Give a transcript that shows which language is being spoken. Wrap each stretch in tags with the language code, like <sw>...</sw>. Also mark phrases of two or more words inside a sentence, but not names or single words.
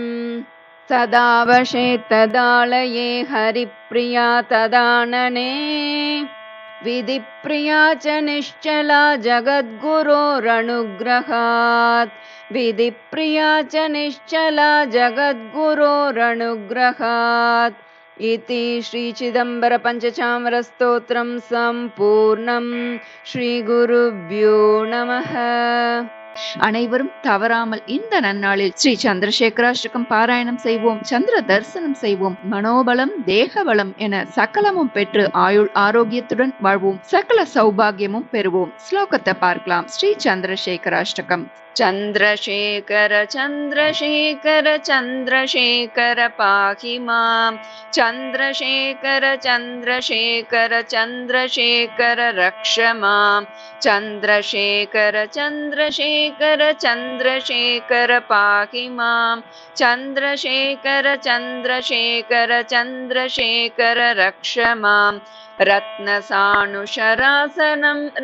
<sa>सदावशेत्तदालये हरिप्रिया तदानने विधिप्रिया च निश्चला जगद्गुरोरनुग्रहात् विधिप्रिया च निश्चला जगद्गुरोरनुग्रहात् इति श्री चिदंबर पंचचामर स्तोत्रं संपूर्णं श्रीगुरुभ्यो नमः।</sa> <ta>அனைவரும் தவறாமல் இந்த நன்னாளில் ஸ்ரீ சந்திரசேகராஷ்டகம் பாராயணம் செய்வோம், சந்திர தரிசனம் செய்வோம், மனோபலம் தேகபலம் என சகலமும் பெற்று ஆயுள் ஆரோக்கியத்துடன் வாழ்வோம், சகல சௌபாகியமும் பெறுவோம். ஸ்லோகத்தை பார்க்கலாம். ஸ்ரீ சந்திரசேகராஷ்டகம்.</ta> <sa>चन्द्रशेखर चन्द्रशेखर चन्द्रशेखर पाहि मां चन्द्रशेखर चन्द्रशेखर चन्द्रशेखर रक्ष मां चन्द्रशेखर चन्द्रशेखर चन्द्रशेखर पाहि मां चन्द्रशेखर चन्द्रशेखर चन्द्रशेखर रक्ष मां रत्नसानुशरासनं</sa>